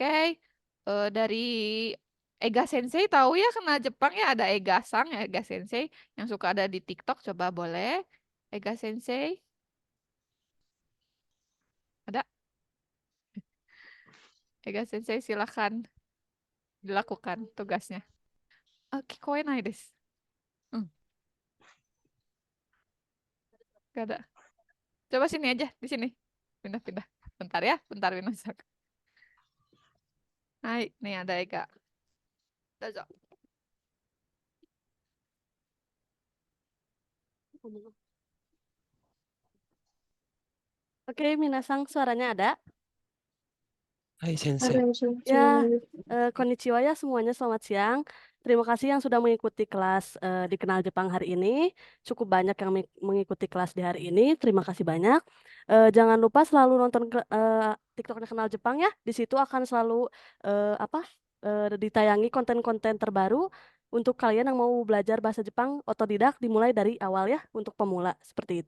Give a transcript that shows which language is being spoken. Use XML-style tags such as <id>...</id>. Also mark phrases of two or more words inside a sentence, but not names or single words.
<id>Dari Ega Sensei tahu ya Kenal Jepang ya, ada Ega Sang ya, Ega Sensei yang suka ada di TikTok, coba boleh Ega Sensei ada. Ega Sensei silakan dilakukan tugasnya. Oke,</id> <ja>声ないです.</ja> <id>Hmm, gak ada. Coba sini aja, di sini. Pindah-pindah. Bentar ya, bentar Winosak. Hai, nih ada Ega. Dozo. Oke, Minasang, suaranya ada? Hai, Sensei. Ada Ya, sensei. konnichiwa ya semuanya, selamat siang. Terima kasih yang sudah mengikuti kelas di Kenal Jepang hari ini. Cukup banyak yang mengikuti kelas di hari ini. Terima kasih banyak. Jangan lupa selalu nonton TikToknya Kenal Jepang ya. Di situ akan selalu apa ditayangi konten-konten terbaru untuk kalian yang mau belajar bahasa Jepang otodidak dimulai dari awal ya untuk pemula seperti itu.</id>